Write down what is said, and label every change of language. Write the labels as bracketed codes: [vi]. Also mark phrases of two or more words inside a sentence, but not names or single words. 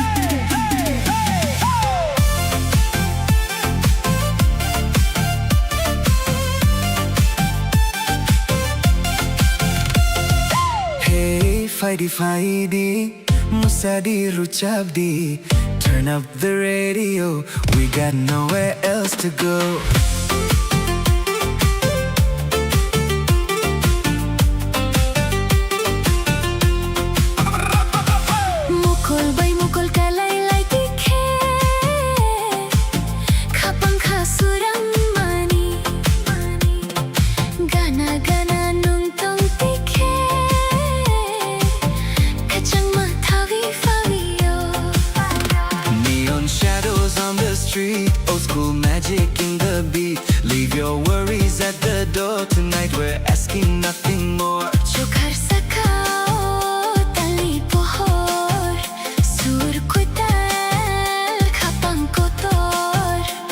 [en] Hey [trp] Fighty Fighty Musadi Ruchabdi [en] Turn up the radio We got nowhere else to go [trp] Mukul bay mukul kalaylay tikhe Kapang kasurang mani Gana gana nung tong tikhe Kachang mathawi fawiyo [en] Neon shadows on the street Old school magic in the beat Leave your worries at the door Tonight we're asking nothing more [trp] Jo ghar sakao tali pohor Sur ko tal kapang ko tor